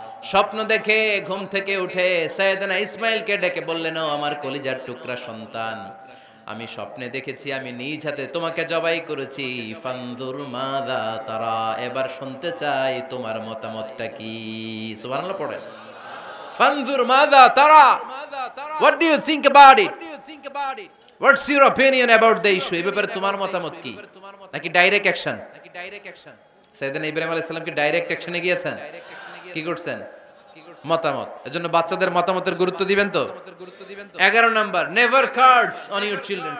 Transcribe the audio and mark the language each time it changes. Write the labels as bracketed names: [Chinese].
[Bangla] স্বপ্ন দেখে ঘুম থেকে উঠে সাইয়েদনা ইসমাঈলকে ডেকে বললেন, ও আমার কলিজার টুকরা সন্তান, আমি স্বপ্নে দেখেছি আমি নিজ হাতে তোমাকে জবাই করেছি। [Arabic] ফানজুর মাযা তারা, [Bangla] এবার শুনতে চাই তোমার মতামতটা কি। সুবহানাল্লাহ পড়েন। [Arabic] ফানজুর মাযা তারা, [English] what do you think about it? What's your opinion about the issue? [Bangla] এই ব্যাপারে তোমার মতামত কি? নাকি ডাইরেক্ট অ্যাকশন? সাইয়েদনা ইব্রাহিম আলাইহিস সালাম কি ডাইরেক্ট অ্যাকশনে গিয়েছেন? কি করছেন? মতামত। এজন্য বাচ্চাদের মতামতের গুরুত্ব দিবেন তো। 11 number, [English] Never cards on your children.